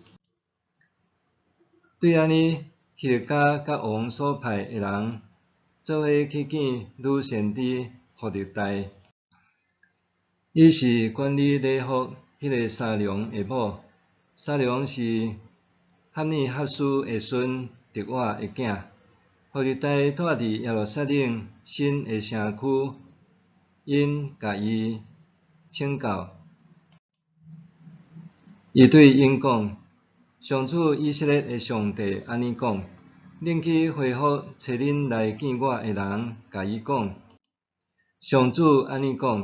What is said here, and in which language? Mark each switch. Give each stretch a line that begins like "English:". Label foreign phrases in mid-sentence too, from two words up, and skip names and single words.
Min Nan Chinese: 对安尼，希勒家甲王所派的人，做伙去见女先知弗特代。伊是管理礼服迄个沙龙的某，沙龙是哈尼哈斯的孙特瓦的囝。弗特代住伫耶路撒冷新的城区，因甲伊请教。伊对因讲：上主以色列的上帝安尼讲：恁去回复找恁来见我的人，甲伊讲：上主安尼讲。